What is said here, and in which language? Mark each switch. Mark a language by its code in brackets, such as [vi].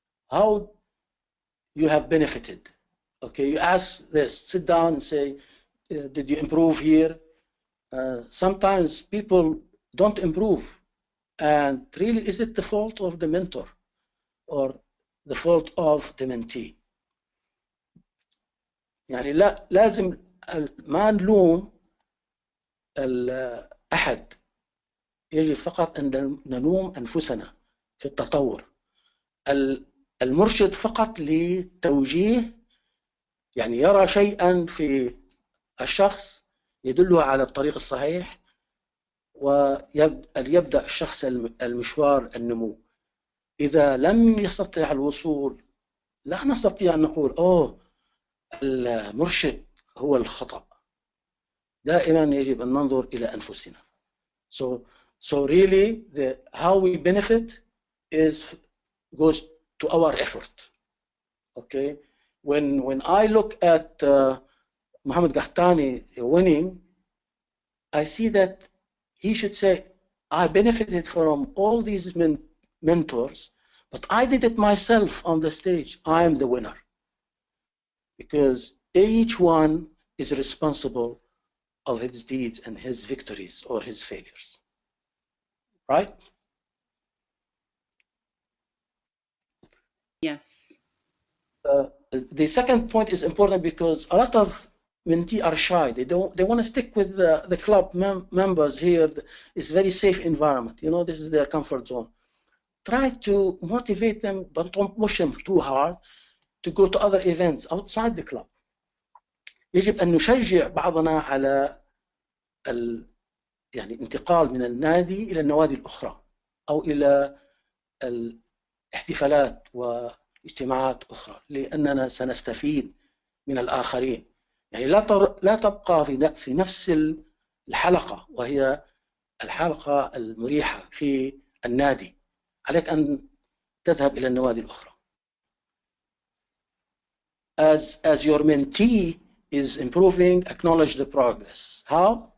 [en] How you have benefited. Okay, you ask this, sit down and say, did you improve here? Sometimes people don't improve. And really, is it the fault of the mentor or the fault of the mentee? [ar] يعني لازم ما نلوم أحد، يجب فقط أن نلوم أنفسنا في التطور. المرشد فقط لتوجيه، يعني يرى شيئا في الشخص يدله على الطريق الصحيح، وليبدأ الشخص المشوار النمو. إذا لم يستطع الوصول لا نستطيع أن نقول أوه المرشد هو الخطأ. دائما يجب أن ننظر إلى أنفسنا. [en] So really how we benefit goes to our effort. Okay, when I look at Mohammed Gahtani winning, I see that he should say, I benefited from all these mentors, but I did it myself on the stage. I am the winner. Because each one is responsible of his deeds and his victories or his failures. Right? Yes. The second point is important because a lot of mentees are shy. They want to stick with the club members here. It's very safe environment. You know, this is their comfort zone. Try to motivate them, but don't push them too hard to go to other events outside the club. [ar] يجب أن نشجع بعضنا على يعني انتقال من النادي إلى النوادي الأخرى أو إلى الاحتفالات واجتماعات أخرى، لأننا سنستفيد من الآخرين. يعني لا تبقى في نفس الحلقة وهي الحلقة المريحة في النادي. عليك أن تذهب إلى النوادي الأخرى. [en] As your mentee is improving, acknowledge the progress. How?